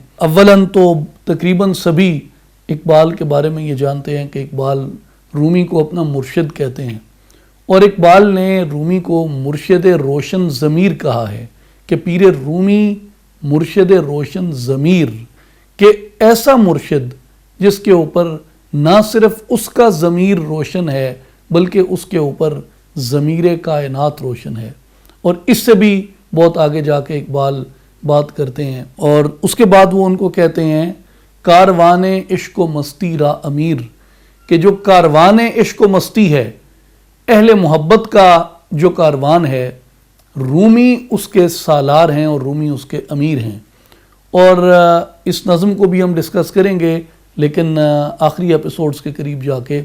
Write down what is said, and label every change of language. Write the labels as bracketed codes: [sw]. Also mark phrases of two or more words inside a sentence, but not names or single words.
[ur] اولاً تو تقریباً سبھی اقبال کے بارے میں یہ جانتے ہیں کہ اقبال رومی کو اپنا مرشد کہتے ہیں، اور اقبال نے رومی کو مرشد روشن ضمیر کہا ہے کہ [fa] پیر رومی مرشد روشن ضمیر، [ur] کہ ایسا مرشد جس کے اوپر نہ صرف اس کا ضمیر روشن ہے بلکہ اس کے اوپر ضمیر کائنات روشن ہے۔ اور اس سے بھی بہت آگے جا کے اقبال بات کرتے ہیں، اور اس کے بعد وہ ان کو کہتے ہیں [fa] کاروان عشق و مستی را امیر، [ur] کہ جو کاروان عشق و مستی ہے، اہل محبت کا جو کاروان ہے، رومی اس کے سالار ہیں اور رومی اس کے امیر ہیں۔ اور اس نظم کو بھی ہم ڈسکس کریں گے لیکن آخری ایپیسوڈز کے قریب جا کے۔